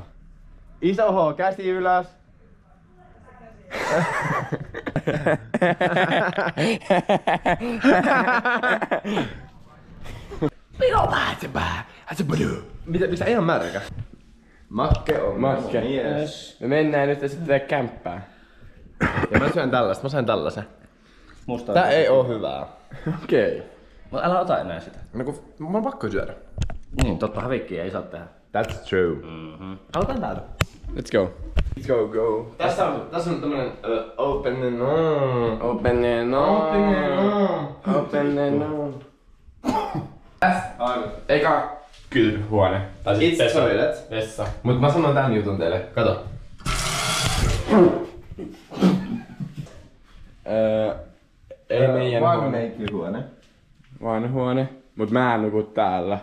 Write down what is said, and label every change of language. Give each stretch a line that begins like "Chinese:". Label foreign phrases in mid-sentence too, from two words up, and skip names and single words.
Finnish: Iso H, käsi ylös. Mitä ei oo märkä? Makke on. Makke.
English: Yes.
Finnish: Me mennään nyt sitten kämppään. Ja mä syön tällaista, mä sain tällaisen. Musta Tää ei oo hyvää. Okei. Mut älä ota enää sitä. No kun mun on pakko syödä. Niin, totta hävikkiä ei saa tehdä.
English: That's true.
Finnish: Aloitan täältä.
English: Let's go. Let's go.
Finnish: Tässä on tämmönen
English: open and on. Open and on. Open and on.
Finnish: Eka kylpyhuone. Tai
English: It's
Finnish: vessa.
English: toilet.
Finnish: Vessa. Mut mä sanon tän jutun teille. Kato. Ei meidän huone. meikkihuone. Vaan huone. Mut mä en nuku täällä.